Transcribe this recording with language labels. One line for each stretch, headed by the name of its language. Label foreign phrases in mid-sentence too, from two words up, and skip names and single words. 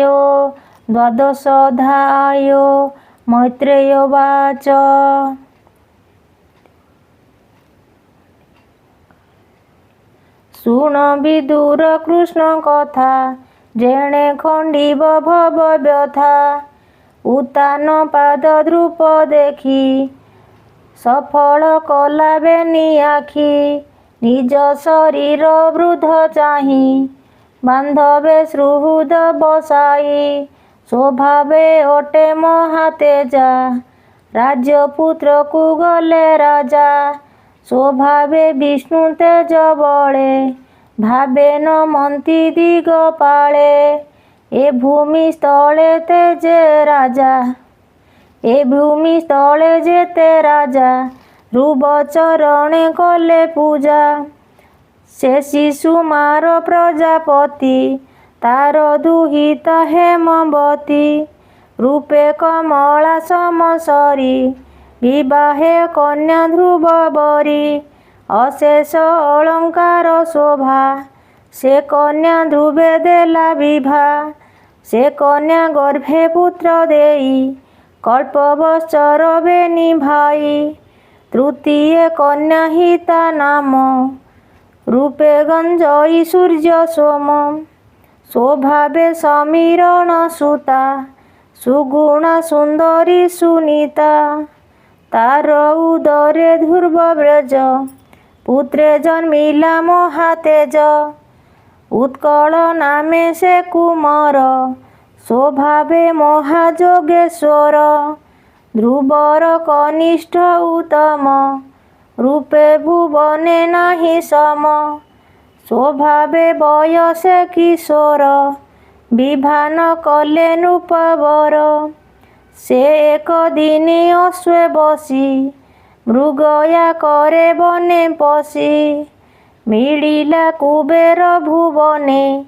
Sanskrit: द्वादशोऽध्याय। मैत्रेय उवाच।
Odia: ଶୁଣ ବିଦୁର କୃଷ୍ଣ କଥା, ଯେଣେ ଖଣ୍ଡିବ ଭବ ବ୍ୟଥା। ଉତ୍ତାନ ପାଦ ଦ୍ରୁପ ଦେଖି, ସଫଳ କଲା ବେନି ଆଖି। ନିଜ ଶରୀର ବୃଦ୍ଧ ଚାହିଁ, ବାନ୍ଧବେ ସୁହୃଦ ବସାଇ। ସ୍ୱଭାବେ ଅଟେ ମହାତେଜା, ରାଜପୁତ୍ର କୋ ଗଲେ ରାଜା। ସ୍ୱଭାବେ ବିଷ୍ଣୁ ତେଜ ବଳେ, ଭାବେ ନ ମନ୍ତି ଦିଗପାଳେ। ଏ ଭୂମି ସ୍ଥଳେ ତେଜେ ରାଜା, ଏ ଭୂମି ସ୍ଥଳେ ଯେତେ ରାଜା। ଧ୍ରୁବ ଚରଣେ କଲେ ପୂଜା, ସେ ଶିଶୁ ମାର ପ୍ରଜାପତି। ତାର ଦୁହିତା ହେମବତୀ, ରୂପେ କମଳା ସମସରି। ବିବାହେ କନ୍ୟା ଧ୍ରୁବ ବରି, ଅଶେଷ ଅଳଙ୍କାର ଶୋଭା। ସେ କନ୍ୟା ଧ୍ରୁବେ ଦେଲା ବିଭା, ସେ କନ୍ୟା ଗର୍ଭେ ପୁତ୍ର ଦେଇ। କଳ୍ପବତ୍ସର ବେନି ଭାଇ, ତୃତୀୟ କନ୍ୟା ହିତା ନାମ। ରୂପେ ଗଞ୍ଜଇ ସୂର୍ଯ୍ୟ ସୋମ, ସ୍ୱଭାବେ ସମୀରଣ ସୁତା। ସୁଗୁଣା ସୁନ୍ଦରୀ ସୁନୀତା, ତାର ଉଦରେ ଧ୍ରୁବ ବ୍ରଜ। ପୁତ୍ରେ ଜନ୍ମିଲା ମହାତେଜ, ଉତ୍କଳ ନାମେ ସେ କୁମାର। ସ୍ୱଭାବେ ମହାଯୋଗେଶ୍ୱର, ଧ୍ରୁବର କନିଷ୍ଠ ଉତ୍ତମ। ରୂପେ ଭୁବନେ ନାହିଁ ସମ, ସ୍ୱଭାବେ ବୟସେ କିଶୋର। ବିଭାନ କଲେ ନୃପବର, ସେ ଏକ ଦିନି ଅଶ୍ୱେ ବସି। ମୃଗୟା କରେ ବନେ ପଶି, ମିଳିଲା କୁବେର ଭୁବନେ।